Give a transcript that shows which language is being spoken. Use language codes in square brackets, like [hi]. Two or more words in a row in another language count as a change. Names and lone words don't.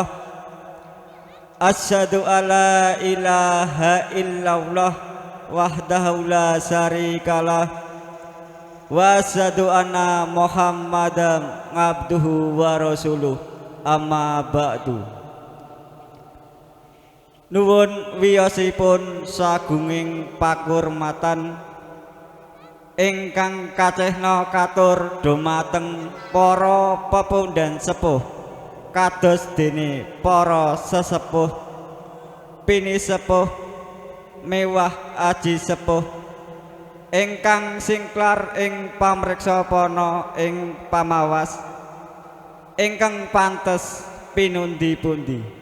[ar] أشهد أن لا إله إلا الله وحده لا شريك له وأشهد أن محمدا عبده ورسوله. أما بعد. [jv] Nuwun wiyosipun sagunging pakurmatan ingkang kacehna katur dumateng para pepundhen sepuh kados dene para sesepuh pinisepuh mewah aji sepuh ingkang singklar ing pamriksa pana ing pamawas ingkang pantes pinundi-pundi.